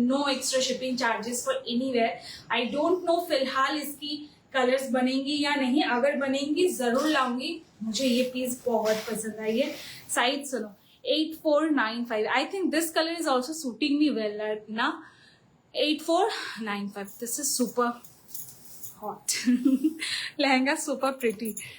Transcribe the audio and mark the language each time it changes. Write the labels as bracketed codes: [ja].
[en] No extra shipping charges for anywhere. I don't know [hi] फिलहाल इसकी colours बनेंगी या नहीं. अगर बनेंगी जरूर लाऊंगी. मुझे ये पीस बहुत पसंद आई है. साइज सुनो, 8495. [en] I think this color is also suiting me well ना. 8495. This is super hot. Lehenga super pretty.